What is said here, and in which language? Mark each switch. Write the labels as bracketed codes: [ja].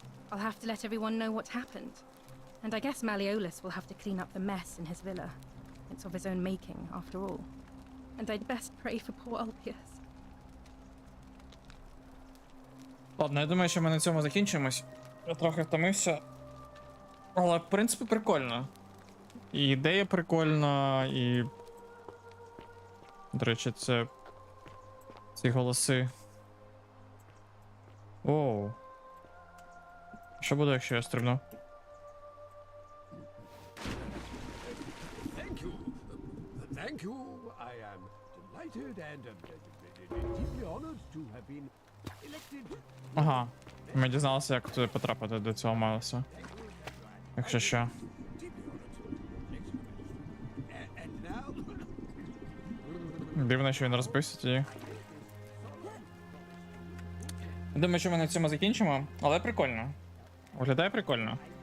[en] I'll have to let everyone know what happened. And I guess Malleolus will have to clean up the mess in his villa. It's of his own making, after all. And I'd best pray for poor Ulpius. [uk] Ладно, я думаю, що ми на цьому закінчимось. Я трохи втомився. Але, в принципі, прикольно. І ідея прикольна, і... До речі, це... Ці голоси. Оу. Що буде, якщо я стрибну? [en] Thank you. I am delighted and deeply honored to have been elected. [uk] Ага. Ми дізналися, як туди потрапити до цього Майлса. Якщо що. [en] And now, [uk] Дивно, що він розбився тоді. Думаю, що ми на цьому закінчимо, але прикольно. Виглядає прикольно.